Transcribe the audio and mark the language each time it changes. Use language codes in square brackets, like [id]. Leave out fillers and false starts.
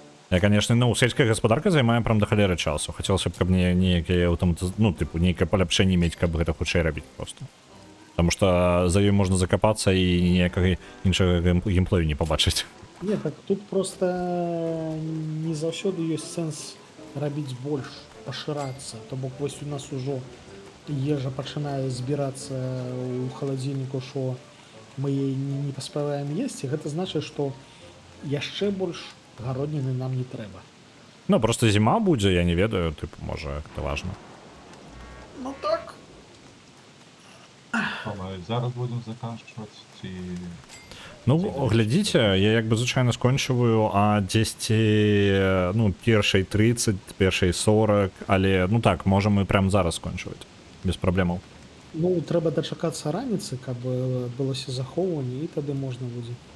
[be] Я, конечно, ну, сельская гаспадарка займае прям да халеры часу. Хацелася б, каб мне нейкае ну, типу, нейкае паляпшэнне мець, каб гэта хутчэй рабіць просто. Таму што за ёй можна закапацца і ніякага іншага геймплею не пабачыць. Не, так тут просто не заўсёды ёсць сэнс рабіць больш, пашырацца. То бок вось у нас ужо ежа пачынае збірацца ў халадзільніку, што мы яе не паспяваем есці. Гэта значыць, што яшчэ больш гародніны нам не трэба. Ну, просто зіма будзе, я не ведаю, типу, можа, гэта важна. Ну так. [uk] Ми зараз будемо заканчувати ці... [be] Ну, глядзіце, я як бы звычайна скончваю, а дзесьці, ну, першай 30, першай 40, але, ну так, можам мы прям зараз скончваць, без праблемаў. Ну, трэба дачакацца раніцы, каб адбылося захоўванне, і тады можна будзе.